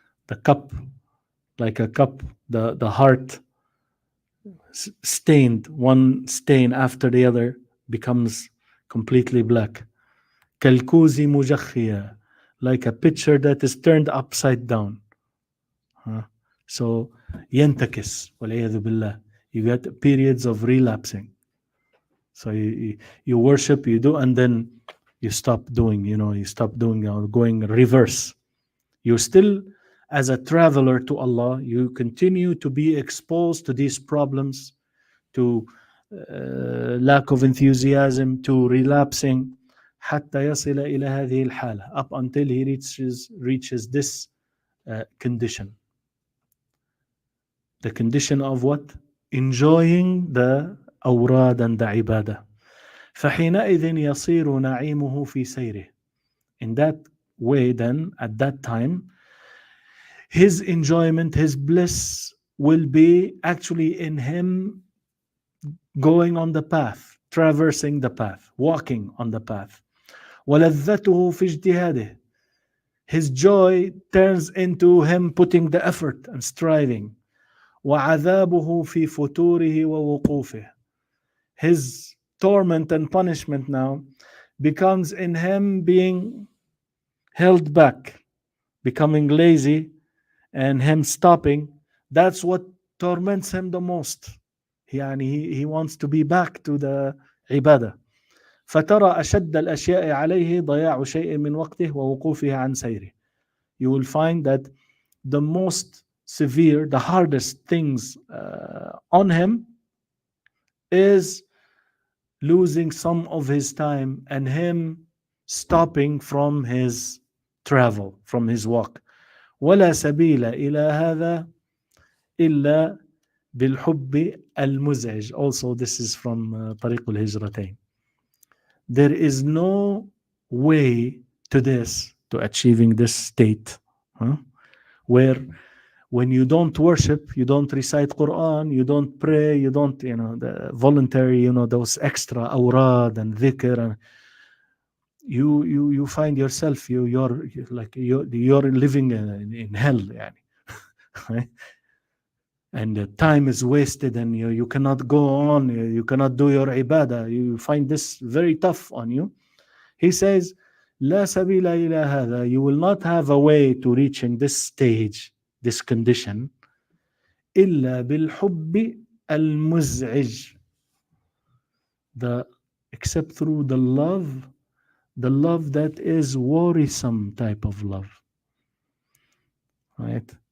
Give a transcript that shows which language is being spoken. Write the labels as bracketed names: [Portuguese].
[English] The cup, like a cup, the heart stained, one stain after the other becomes completely black. [Arabic] كالكوز مجخية, [English] like a pitcher that is turned upside down. [Arabic] So ينتكس والعياذ بالله. [English] You get periods of relapsing. So you worship, you do, and then you stop doing, you stop doing, going reverse. You still, as a traveler to Allah, you continue to be exposed to these problems, to lack of enthusiasm, to relapsing, [Arabic] حتى يصل إلى هذه الحالة, [English] up until he reaches this condition. The condition of what? Enjoying the أوراد and the عبادة. [Arabic] فحينئذ يصير نعيمه في سيره. [English] In that way, then, at that time, his enjoyment, his bliss will be actually in him going on the path, traversing the path, walking on the path. [Arabic] ولذته في اجتهاده. [English] His joy turns into him putting the effort and striving. [Arabic] وعذابه في فتوره ووقوفه. [English] His torment and punishment now becomes in him being held back, becoming lazy, and him stopping. That's what torments him the most. يعني he wants to be back to the عبادة. [Arabic] فترى أشد الأشياء عليه ضياع شيء من وقته ووقوفه عن سيره. [English] You will find that the most severe, the hardest things on him is losing some of his time and him stopping from his travel, from his walk. [Arabic] ولا سبيل إلى هذا إلا بالحب المزعج. [English] Also, this is from طريق الهجرتين. There is no way to this, to achieving this state, where when you don't worship, you don't recite Quran, you don't pray, you don't, the voluntary, those extra awrad and dhikr, and you find yourself, you're living in hell, right? And the time is wasted, and you cannot go on, you cannot do your ibadah. You find this very tough on you. He says, [Arabic] لا سبيل إلى هذا. [English] You will not have a way to reaching this stage, this condition, [Arabic] إلا بالحب المزعج. [English] Except through the love that is worrisome type of love. Right?